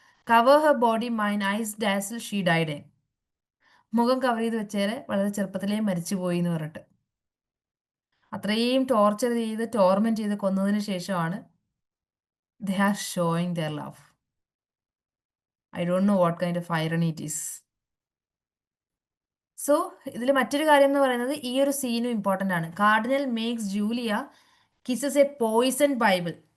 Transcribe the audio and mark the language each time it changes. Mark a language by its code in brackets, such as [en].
[en] Cover her body mine eyes dazzle she died. [ml] മുഖം cover ചെയ്ത് വെച്ചേരെ വളരെ ചെറുപ്പത്തിലേ മരിച്ചുപോയി എന്ന് പറഞ്ഞിട്ട്. അത്രയും ടോർച്ചർ ചെയ്ത് ടോർമെന്റ് ചെയ്ത് കൊന്നതിന് ശേഷമാണ് [en] they are showing their love. I don't know what kind of irony it is. [ml] So ഇതിൽ മറ്റൊരു കാര്യം എന്ന് പറയുന്നത് ഈ ഒരു സീനും ഇമ്പോർട്ടൻ്റ് ആണ്. [en] Cardinal makes Julia kisses a poison Bible.